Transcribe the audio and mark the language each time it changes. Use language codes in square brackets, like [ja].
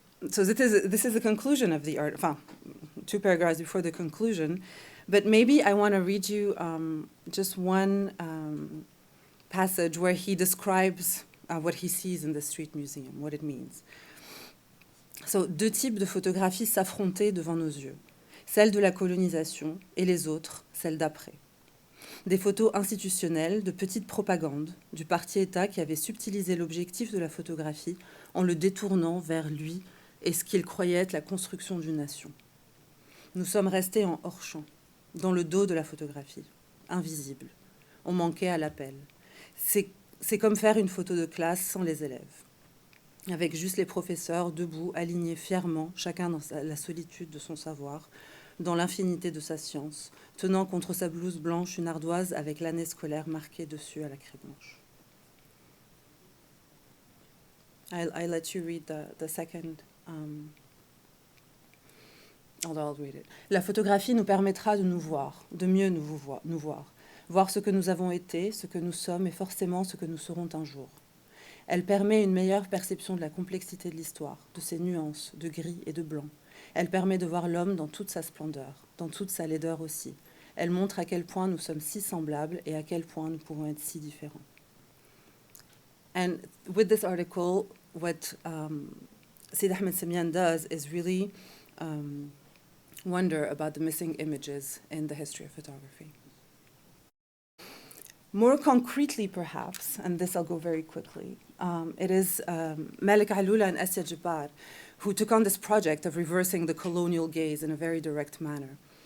[en] So this is the conclusion of the art, enfin, 2 paragraphs before the conclusion, but maybe I want to read you just one passage where he describes what he sees in the street museum, what it means. [fr] So, 2 types de photographies s'affrontaient devant nos yeux, celle de la colonisation et les autres, celle d'après. Des photos institutionnelles, de petites propagandes du parti-État qui avait subtilisé l'objectif de la photographie en le détournant vers lui et ce qu'il croyait être la construction d'une nation. Nous sommes restés en hors-champ, dans le dos de la photographie, invisibles. On manquait à l'appel. C'est comme faire une photo de classe sans les élèves, avec juste les professeurs debout, alignés fièrement, chacun dans la solitude de son savoir, dans l'infinité de sa science, tenant contre sa blouse blanche une ardoise avec l'année scolaire marquée dessus à la craie blanche. [en] I'll let you read the second. Although I'll read it. [fr] La photographie nous permettra de nous voir, de mieux nous voir, voir ce que nous avons été, ce que nous sommes et forcément ce que nous serons un jour. Elle permet une meilleure perception de la complexité de l'histoire, de ses nuances, de gris et de blanc. Elle permet de voir l'homme dans toute sa splendeur, dans toute sa laideur aussi. Elle montre à quel point nous sommes si semblables et à quel point nous pouvons être si différents. [en] And with this article, what Sid Ahmed Semian does is really wonder about the missing images in the history of photography. More concretely, perhaps, and this I'll go very quickly, it is Malik Alula and Asya Jabbar who took on this project of reversing the colonial gaze in a very direct manner.